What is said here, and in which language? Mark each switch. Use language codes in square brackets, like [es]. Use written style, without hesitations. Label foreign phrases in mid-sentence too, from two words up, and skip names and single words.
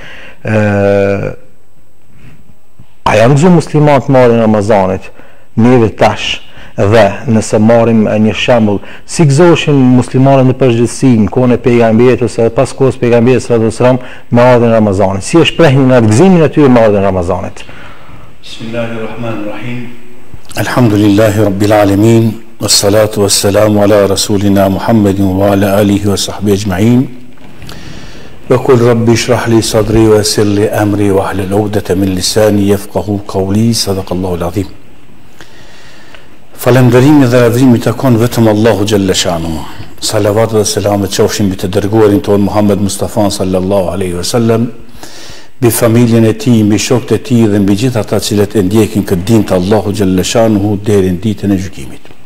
[sq] A janë gëzuar muslimanët marrin Ramazanit neve tash? Dhe nëse marrim një shembull, si gëzoheshin muslimanët në përgjithësi në kohën e pejgamberit ose pas kohës pejgamberit [ar] صلى الله عليه وسلم [sq] me ardhen e Ramazanit? Si e shprehin në gëzimin e tyre me ardhen e Ramazanit? [ar] بسم الله الرحمن الرحيم الحمد لله رب العالمين والصلاة والسلام على رسولنا محمد وعلى آله وصحبه أجمعين. وقل رب اشرح لي صدري ويسر لي أمري واحلل عقدة من لساني يفقهوا قولي. صدق الله العظيم. [sq] Falënderimi dhe lavdrimi takon vetëm Allahu [ar] جل شأنه. [sq] Salavat dhe selamet qofshin mbi të dërguarin ton Muhammed Mustafa [ar] صلى الله عليه وسلم, [sq] mbi familjen e tij, mbi shokët e tij dhe mbi gjithë ata cilët e ndjekin këtë din të Allahu [ar] جل شأنه [sq] deri në ditën e gjykimit.